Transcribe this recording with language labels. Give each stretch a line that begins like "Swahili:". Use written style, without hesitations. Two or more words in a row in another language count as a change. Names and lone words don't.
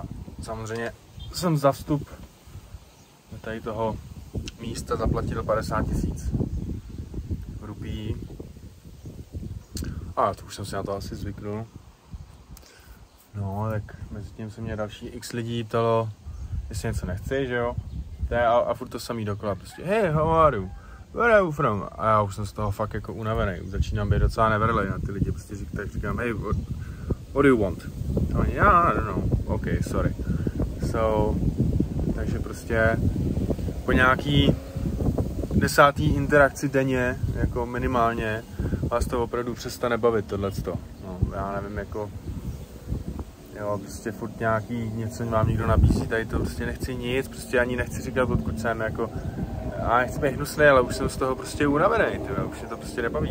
Czech: Samozřejmě jsem za vstup do tady toho místa zaplatil 50 000 rupií. A to už jsem si na to asi zvyknul. No, tak mezi tím se mě další x lidí ptalo, jestli něco nechci, že jo? A furt to samý dokola, prostě
English: hey, how are you? Where are you from?
Czech: A já už jsem z toho fakt jako unavený, už začínám být docela neverlej na ty lidi, prostě říkám,
English: hey, what do you want?
Czech: A oni,
English: yeah, I don't know, okay, sorry. So,
Czech: takže prostě po nějaký 10. interakci denně, jako minimálně, vás to opravdu přestane bavit tohleto. No, já nevím, jako, jo, prostě furt nějaký, něco vám někdo nabízí, tady to prostě nechci nic, prostě ani nechci říkat, odkud jsem, jako, a nechci být hnusný, ale už jsem z toho prostě unavený, už mě to prostě nebaví.